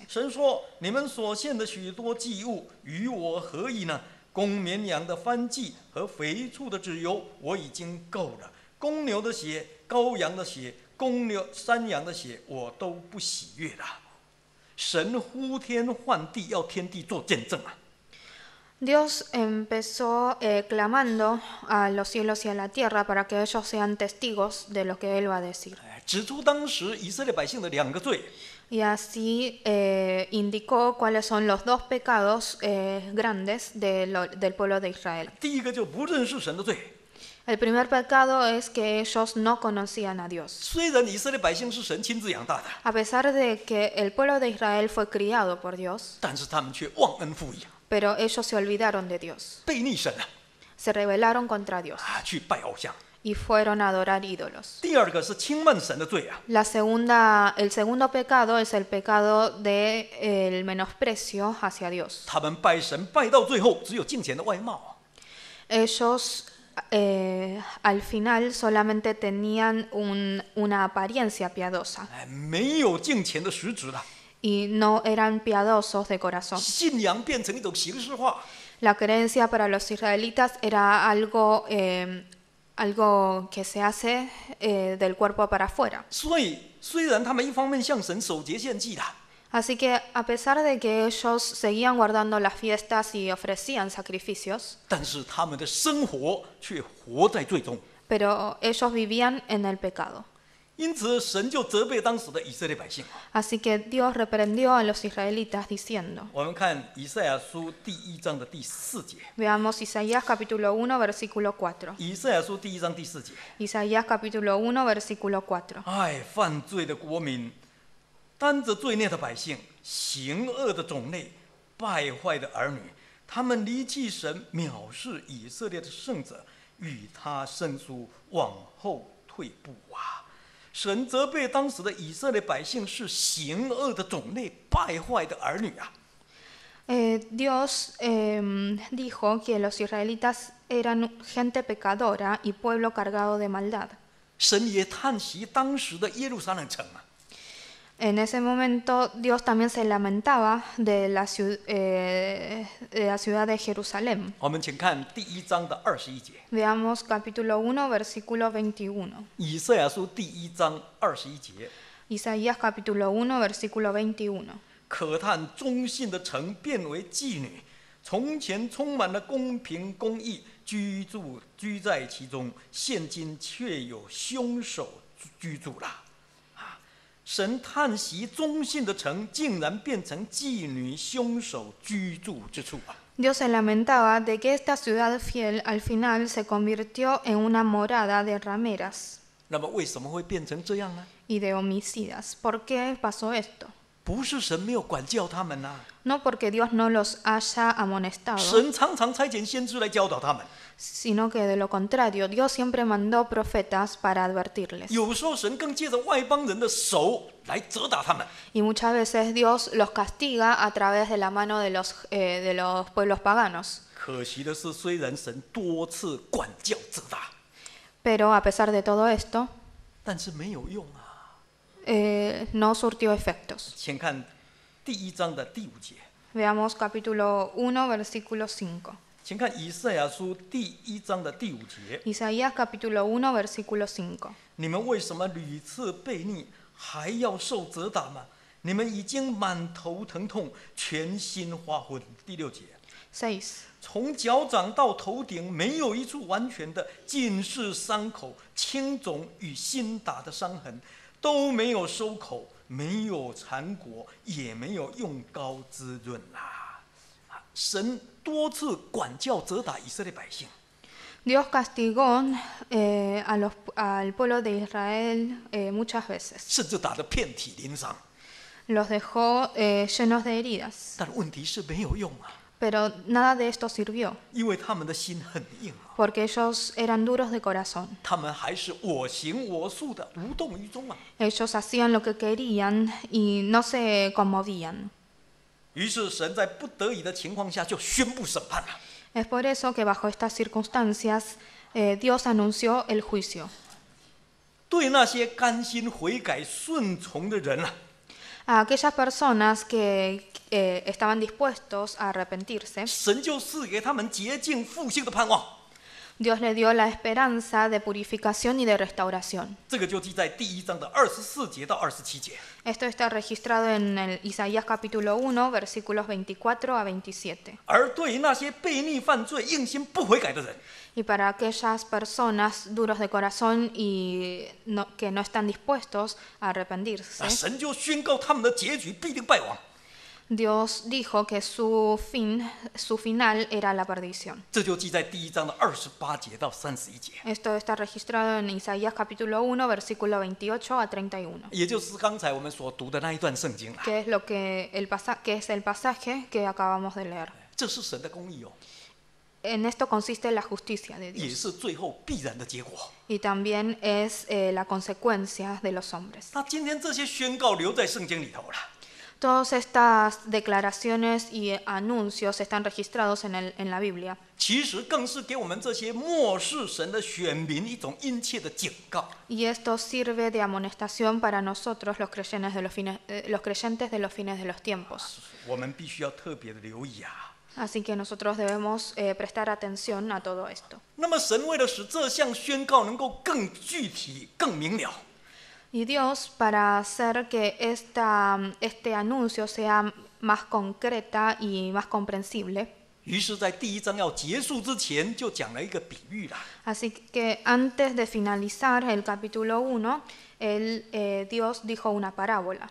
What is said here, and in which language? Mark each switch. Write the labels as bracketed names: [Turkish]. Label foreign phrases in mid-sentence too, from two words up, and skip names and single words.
[Chinese] 神说：你们所献的许多祭物与我何异呢？公绵羊的燔祭和肥畜的脂油，我已经够了；公牛的血、羔羊的血、山羊的血，我都不喜悦了。神呼天唤地，要天地做见证啊！ [Spanish] Dios empezó clamando a los cielos y a la tierra para que ellos sean testigos de lo que Él va a decir. [Chinese] 指出当时以色列百姓的2个罪。 [Spanish] Y así indicó cuáles son los 2 pecados grandes del pueblo de Israel. [Chinese] 第一个就不认识神的罪。 [Spanish] El primer pecado es que ellos no conocían a Dios. [Chinese] 虽然以色列百姓是神亲自养大的， [Spanish] A pesar de que el pueblo de Israel fue criado por Dios, [Chinese] 但是他们却忘恩负义， [Spanish] pero ellos se olvidaron de Dios, [Chinese] 背逆神啊， [Spanish] se rebelaron contra Dios [Chinese] 去拜偶像。 [Spanish] y fueron a adorar ídolos. [Chinese] 第二个是轻慢神的罪啊， [Spanish] El segundo pecado es el pecado del menosprecio hacia Dios. [Chinese] 他们拜神拜到最后，只有敬虔的外貌。 [Spanish] Ellos al final solamente tenían una apariencia piadosa [Chinese] 没有敬虔的实质了， [Spanish] y no eran piadosos de corazón. [Chinese] 信仰变成一种形式化。 [Spanish] La creencia para los israelitas era algo que se hace del cuerpo para afuera. [Chinese] 所以，虽然他们一方面向神守节献祭的， [Spanish] Así que a pesar de que ellos seguían guardando las fiestas y ofrecían sacrificios, [Chinese] 但是他们的生活却活在罪中。 [Spanish] pero ellos vivían en el pecado. [Chinese] 因此，神就责备当时的以色列百姓。 [Spanish] Así que Dios reprendió a los israelitas diciendo, [Chinese] 我们看以赛亚书第1章的第4节。 [Spanish] veamos Isaías capítulo 1 versículo 4. [Chinese] 以赛亚书第1章第4节。 [Spanish] Isaías capítulo 1 versículo 4. [Chinese] 哎，犯罪的国民，担着罪孽的百姓，行恶的种类，败坏的儿女，他们离弃神，藐视以色列的圣者，与他生疏，往后退步啊！神责备当时的以色列百姓是行恶的种类，败坏的儿女啊！ [Spanish] Dios dijo que los israelitas eran gente pecadora y pueblo cargado de maldad. [Chinese] 神也叹息当时的耶路撒冷城啊！ [Spanish] En ese momento Dios también se lamentaba de la ciudad de Jerusalén. [Chinese] 我们请看第1章的21节。 [Spanish] Veamos capítulo 1 versículo 21. [Chinese] 以赛亚书第1章21节。 [Spanish] Isaías capítulo 1 versículo 21. [Chinese] 可叹忠信的城变为妓女，从前充满了公平公义，居在其中，现今却有凶手居住了。神叹息忠信的城竟然变成妓女、凶手居住之处啊！ [Spanish] Dios se lamentaba de que esta ciudad fiel al final se convirtió en una morada de rameras [Chinese] 那么为什么会变成这样呢？ [Spanish] y de homicidas. ¿Por qué pasó esto? [Chinese] 不是神没有管教他们啊， [Spanish] No porque Dios no los haya amonestado, [Chinese] 神常常差遣先知来教导他们。 [Spanish] sino que de lo contrario, Dios siempre mandó profetas para advertirles. [Chinese] 有时候神更借着外邦人的手来责打他们。 [Spanish] Y muchas veces Dios los castiga a través de la mano de los pueblos paganos. [Chinese] 可惜的是，虽然神多次管教责打， [Spanish] Pero a pesar de todo esto, [Chinese] 但是没有用啊。 [Spanish] no surtió efectos. [Chinese] 请看第1章的第5节， [Spanish] Veamos capítulo 1, versículo 5. [Chinese] 请看以赛亚书第1章的第5节。 [Spanish] Isaías capítulo 1, versículo 5. [Chinese] 你们为什么屡次悖逆，还要受责打吗？你们已经满头疼痛，全心花昏。第6节， 6. 从脚掌到头顶，没有一处完全的，尽是伤口、青肿与新打的伤痕，都没有收口，没有缠裹，也没有用膏滋润啦。神多次管教责打以色列百姓， [Spanish] Dios castigó al pueblo de Israel muchas veces. [Chinese] 甚至打得遍体鳞伤。 [Spanish] Los dejó llenos de heridas. [Chinese] 但问题是没有用啊， [Spanish] Pero nada de esto sirvió, [Chinese] 因为他们的心很硬啊， [Spanish] porque ellos eran duros de corazón. [Chinese] 他们还是我行我素的，无动于衷啊。 [Spanish] Ellos hacían lo que querían y no se conmovían. [Chinese] 于是神在不得已的情况下就宣布审判了。 [Spanish] Es por eso que bajo estas circunstancias Dios anunció el juicio. [Chinese] 对那些甘心悔改顺从的人啊， [Spanish] A aquellas personas que estaban dispuestos a arrepentirse, [Chinese] 神就赐给他们洁净复兴的盼望。 [Spanish] Dios le dio la esperanza de purificación y de restauración. [Chinese] 这个就记在第1章的24节到27节。 [Spanish] Esto está registrado en el Isaías capítulo 1, versículos 24 a 27. [Chinese] 而对于那些悖逆犯罪、硬心不悔改的人， [Spanish] Y para aquellas personas duros de corazón y que no están dispuestos a arrepentirse, [Chinese] 神就宣告他们的结局必定败亡。 [Spanish] Dios dijo que su final era la perdición. [Chinese] 这就记在第1章的28节到31节， [Spanish] Esto está registrado en Isaías capítulo 1, versículo 28 a 31. [Chinese] 也就是刚才我们所读的那一段圣经了。 [Spanish] Que es el pasaje que acabamos de leer. [Chinese] 这是神的公义哦， [Spanish] En esto consiste la justicia de [Chinese] 也 [Spanish] Dios [Chinese] 是最后必然的结果。 [Spanish] y también es la consecuencia de los hombres. [Chinese] 那今天这些宣告留在圣经里头了。 [Spanish] Todas estas declaraciones y anuncios están registrados en la Biblia. [Chinese] 其实更是给我们这些漠视神的选民一种殷切的警告。 [Spanish] Y esto sirve de amonestación para nosotros, los creyentes de los fines de los tiempos. [Chinese] 我们必须要特别的留意啊。 [Spanish] Así que nosotros debemos prestar atención a todo esto. [Chinese] 那么神为了使这项宣告能够更具体、更明了， [Spanish] Y Dios, para hacer que este anuncio sea más concreta y más comprensible, [Chinese] 于是，在第1章要结束之前，就讲了一个比喻啦。 [Spanish] así que antes de finalizar el capítulo 1, Dios dijo una parábola,